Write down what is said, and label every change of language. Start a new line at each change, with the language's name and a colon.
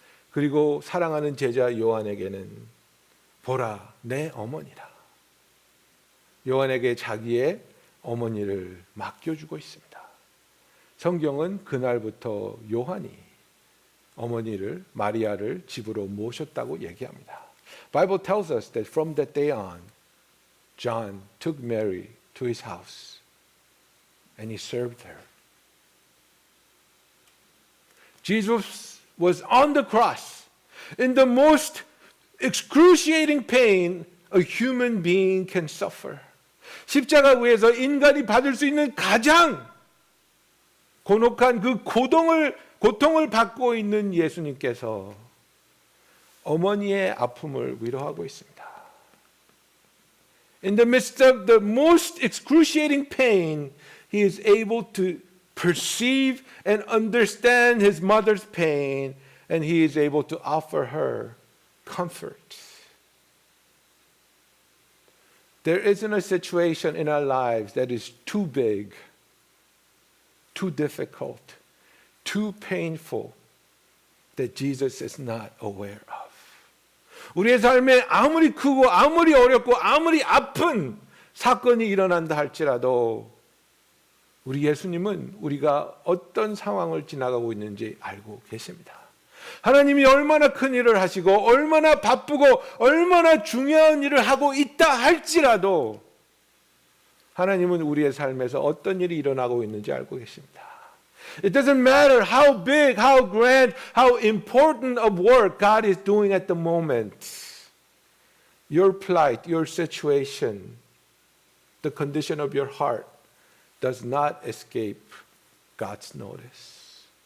Korean: 그리고 사랑하는 제자 요한에게는 보라 내 어머니라. 요한에게 자기의 어머니를 맡겨주고 있습니다. 성경은 그날부터 요한이 어머니를 마리아를 집으로 모셨다고 얘기합니다.
English: Bible tells us that from that day on, John took Mary to his house and he served her. Jesus was on the cross. in the most excruciating pain a human being can suffer.
Korean: 십자가 위에서 인간이 받을 수 있는 가장 곤혹한 그 고통을 받고 있는 예수님께서 어머니의 아픔을 위로하고 있습니다.
English: In the midst of the most excruciating pain, he is able to perceive and understand his mother's pain, and he is able to offer her comfort. There isn't a situation in our lives that is too big, too difficult, too painful that Jesus is not aware of.
Korean: 우리의 삶에 아무리 크고 아무리 어렵고 아무리 아픈 사건이 일어난다 할지라도 우리 예수님은 우리가 어떤 상황을 지나가고 있는지 알고 계십니다. 하나님이 얼마나 큰 일을 하시고 얼마나 바쁘고 얼마나 중요한 일을 하고 있다 할지라도 하나님은 우리의 삶에서 어떤 일이 일어나고 있는지 알고 계십니다.
English: It doesn't matter how big, how grand, how important of work God is doing at the moment. Your plight, your situation, the condition of your heart does not escape God's notice.